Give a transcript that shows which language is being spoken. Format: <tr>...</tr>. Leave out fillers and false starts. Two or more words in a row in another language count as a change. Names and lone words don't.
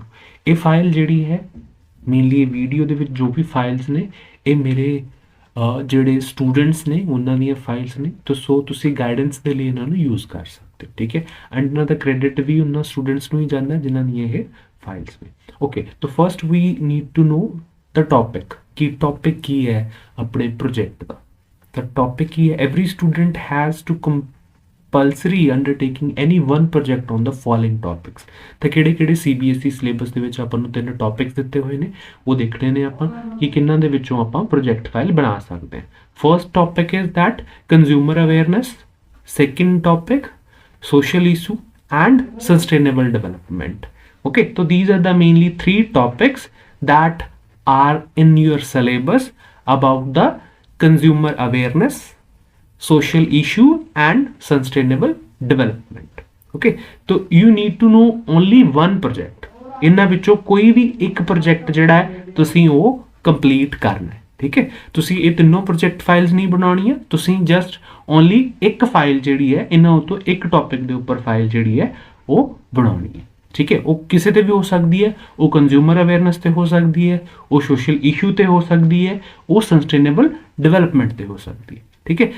<pa>ਇਹ ਫਾਈਲ ਜਿਹੜੀ ਹੈ ਮੇਨਲੀ ਇਹ ਵੀਡੀਓ ਦੇ ਵਿੱਚ ਜੋ ਵੀ ਫਾਈਲਸ ਨੇ ਇਹ ਮੇਰੇ ਜਿਹੜੇ ਸਟੂਡੈਂਟਸ ਨੇ ਉਹਨਾਂ ਦੀਆਂ ਫਾਈਲਸ ਨੇ, ਤਾਂ ਸੋ ਤੁਸੀਂ ਗਾਈਡੈਂਸ ਦੇ ਲਈ ਇਹਨਾਂ ਨੂੰ ਯੂਜ਼ ਕਰ ਸਕਦੇ ਹੋ, ਠੀਕ ਹੈ, ਐਂਡ ਇਹਨਾਂ ਦਾ ਕ੍ਰੈਡਿਟ ਵੀ ਉਹਨਾਂ ਸਟੂਡੈਂਟਸ ਨੂੰ ਹੀ ਜਾਂਦਾ ਜਿਨ੍ਹਾਂ ਦੀਆਂ ਇਹ ਫਾਈਲਸ ਨੇ। ਓਕੇ, ਤਾਂ</pa> <en>first we need to know the topic,</en> <pa>ਕਿ ਟੌਪਿਕ ਕੀ ਹੈ ਆਪਣੇ ਪ੍ਰੋਜੈਕਟ ਦਾ।</pa> <en>ਤਾਂ ਟੌਪਿਕ ਕੀ ਹੈ, every student has to compulsory undertaking any one project on the following topics।</en> <pa>ਤਾਂ ਕਿਹੜੇ ਕਿਹੜੇ CBSE ਸਿਲੇਬਸ ਦੇ ਵਿੱਚ ਆਪਾਂ ਨੂੰ 3 ਟੌਪਿਕਸ ਦਿੱਤੇ ਹੋਏ ਨੇ, ਉਹ ਦੇਖਣੇ ਨੇ ਆਪਾਂ ਕਿ ਕਿੰਨਾਂ ਦੇ ਵਿੱਚੋਂ ਆਪਾਂ</pa> <en>project file</en> <pa>ਬਣਾ ਸਕਦੇ ਹਾਂ।</pa> <en>first topic is that consumer awareness, second topic social issue and sustainable development. Okay, so these are the mainly 3 topics that are in your syllabus about the consumer awareness, social issue and sustainable development. Okay, so you need to know only one project,</en> <pa>ਇਹਨਾਂ ਵਿੱਚੋਂ ਕੋਈ ਵੀ ਇੱਕ ਪ੍ਰੋਜੈਕਟ ਜਿਹੜਾ ਹੈ ਤੁਸੀਂ ਉਹ ਕੰਪਲੀਟ ਕਰਨਾ ਹੈ, ਠੀਕ ਹੈ। ਤੁਸੀਂ ਇਹ ਤਿੰਨੋਂ</pa> <en>project files</en> <pa>ਨਹੀਂ ਬਣਾਉਣੀਆਂ, ਤੁਸੀਂ</pa> <en>just only</en> <pa>ਇੱਕ ਫਾਈਲ ਜਿਹੜੀ ਹੈ ਇਹਨਾਂ ਉੱਤੋਂ ਇੱਕ ਟੌਪਿਕ ਦੇ ਉੱਪਰ ਫਾਈਲ ਜਿਹੜੀ ਹੈ ਉਹ ਬਣਾਉਣੀ ਹੈ, ਠੀਕ ਹੈ। ਉਹ ਕਿਸੇ ਤੇ ਵੀ ਹੋ ਸਕਦੀ ਹੈ, ਉਹ</pa> <en>consumer awareness</en> <pa>ਤੇ ਹੋ ਸਕਦੀ ਹੈ, ਉਹ</pa> <en>social issue</en> <pa>ਤੇ ਹੋ ਸਕਦੀ ਹੈ, ਉਹ</pa> <en>sustainable development</en> <pa>ਤੇ ਹੋ ਸਕਦੀ ਹੈ, ਠੀਕ ਹੈ।</pa>